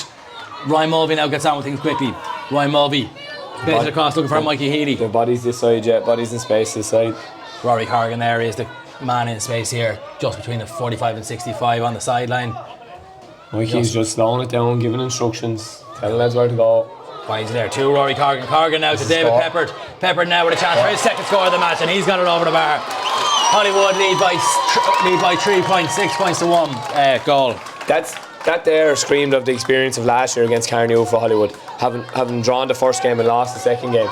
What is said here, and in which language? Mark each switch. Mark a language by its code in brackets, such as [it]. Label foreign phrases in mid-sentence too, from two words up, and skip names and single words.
[en] Ryan Mulvey now gets on with things quickly. Ryan Mulvey plays it across looking for Mikey Healy. The bodies this side, yeah. Bodies in space this side. Rory Corrigan there is the man in space here, just between the 45 and 65 on the sideline. Mikey's just slowing it down, giving instructions, telling lads where to go. Why is there two? Rory Corrigan. Corrigan now to David Pepper. Pepper now with a chance for his second score of the match, and he's got it over the bar. Hollywood lead by 3 points, 6 points to 1 goal. That there screamed of the experience of last year against Carnew for Hollywood, having drawn the first game and lost the second game.